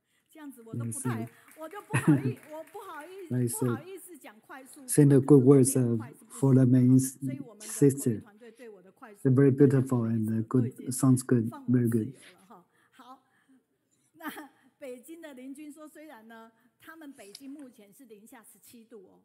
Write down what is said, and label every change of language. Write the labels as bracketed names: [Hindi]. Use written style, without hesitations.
[Chinese] 这样子我就不好意思讲快速。 [English] Send the good words for the main sister. They're very beautiful and good. Sounds good, very good. [Chinese] 好，那北京的邻居说，虽然呢，他们北京目前是-17度哦。